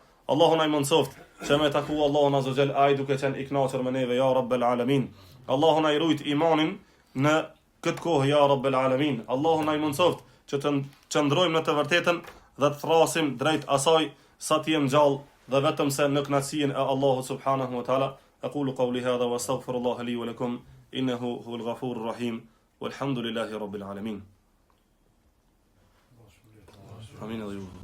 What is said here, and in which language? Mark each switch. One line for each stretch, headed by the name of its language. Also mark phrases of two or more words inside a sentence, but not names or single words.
Albanian: Allahu na mësoft që me taku Allahun
Arabic: عز وجل,
Albanian: ai duke qenë i kënaqur me neve
Arabic: يا رب العالمين.
Albanian: Allahu na rujt imanin në këtë kohë
Arabic: يا رب العالمين.
Albanian: Allahu na mësoft që të qëndrojmë në të vërtetën dhe të thrasim drejt asaj sa të jem gjallë dhe vetëm se në kënaqësinë e Allahut
Arabic: سبحانه وتعالى. أقول قولي هذا وأستغفر الله لي ولكم إنه هو الغفور الرحيم والحمد لله رب العالمين. آمين.